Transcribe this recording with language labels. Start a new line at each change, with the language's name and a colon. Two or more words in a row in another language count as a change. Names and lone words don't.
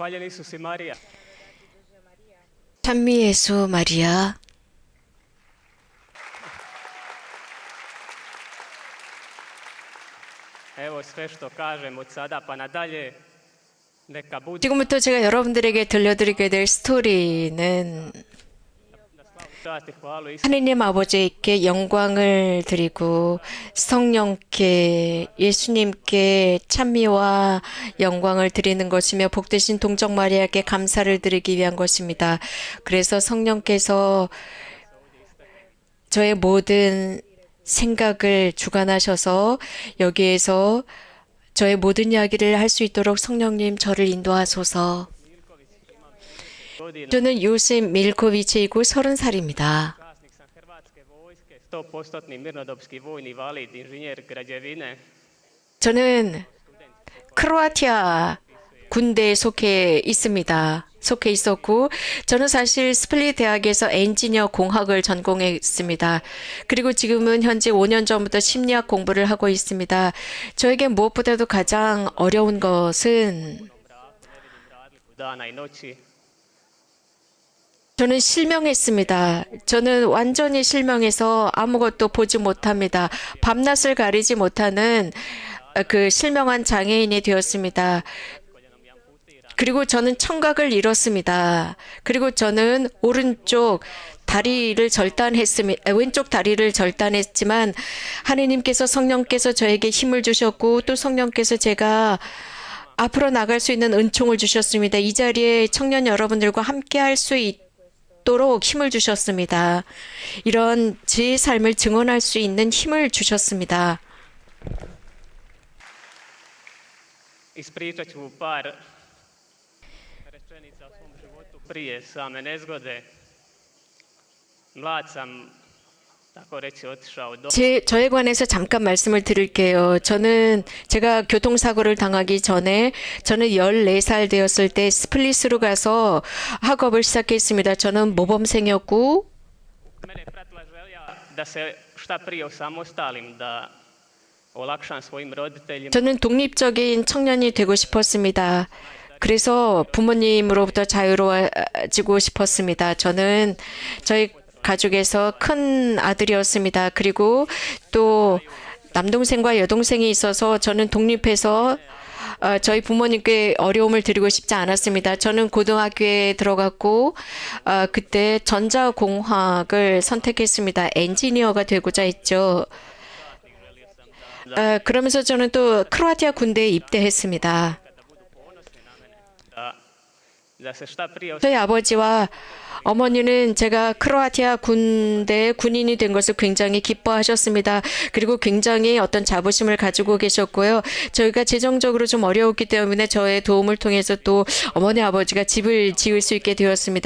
Croatian: Isusi Marija.
Korean: 찬미 예수 마리아.
Croatian: Evo sve što kažem od sada pa nadalje, neka bude
Korean: 지금부터 제가 여러분들에게 들려드리게 될 스토리는
Croatian: čast i hvalu Isusu
Korean: 하느님 아버지께 영광을 드리고 성령께 예수님께 찬미와 영광을 드리는 것이며 복되신 동정 마리아께 감사를 드리기 위한 것입니다. 그래서 성령께서 저의 모든 생각을 주관하셔서 여기에서 저의 모든 이야기를 할 수 있도록 성령님 저를 인도하소서.
Croatian: godina.
Korean: 저는 요셉 밀코비치이고 30살입니다.
Croatian: Časnik sam Hrvatske vojske, 100% mirnodopski vojni valid, inženjer građevine.
Korean: 저는 크로아티아 군대에 속해 있습니다. 속해 있었고 저는 사실 스플릿 대학에서 엔지니어 공학을 전공했습니다. 그리고 지금은 현재 5년 전부터 심리학 공부를 하고 있습니다. 저에게 무엇보다도 가장 어려운 것은
Croatian: Dana i noći.
Korean: 저는 실명했습니다. 저는 완전히 실명해서 아무것도 보지 못합니다. 밤낮을 가리지 못하는 그 실명한 장애인이 되었습니다. 그리고 저는 청각을 잃었습니다. 그리고 저는 오른쪽 다리를 절단했습니다. 왼쪽 다리를 절단했지만 하느님께서 성령께서 저에게 힘을 주셨고 또 성령께서 제가 앞으로 나갈 수 있는 은총을 주셨습니다. 이 자리에 청년 여러분들과 함께 할 수 있도록 힘을 주셨습니다. 이런 제 삶을 증언할 수 있는 힘을 주셨습니다.
Croatian: Ispričat ću par rečenica o svom životu prije same nezgode. Mlad sam, tako reći, otišao do...
Korean: 저에 관해서 잠깐 말씀을 드릴게요. 제가 교통사고를 당하기 전에 저는 14살 되었을 때 스플릿으로 가서 학업을 시작했습니다. 저는 모범생이었고
Croatian: Mene je pratila želja da se šta prije osamostalim, da olakšam svojim roditeljima.
Korean: 저는 독립적인 청년이 되고 싶었습니다. 그래서 부모님으로부터 자유로워지고 싶었습니다. 저는 저희 가족에서 큰 아들이었습니다. 그리고 또 남동생과 여동생이 있어서 저는 독립해서 저희 부모님께 어려움을 드리고 싶지 않았습니다. 저는 고등학교에 들어갔고 그때 전자공학을 선택했습니다. 엔지니어가 되고자 했죠. 그러면서 저는 또 크로아티아 군대에 입대했습니다.
Croatian: Da se šta prije
Korean: 저희 아버지와 어머니는 제가 크로아티아 군대 군인이 된 것을 굉장히 기뻐하셨습니다. 그리고 굉장히 어떤 자부심을 가지고 계셨고요. 저희가 재정적으로 좀 어려웠기 때문에 저의 도움을 통해서 또 어머니 아버지가 집을 지을 수 있게 되었습니다.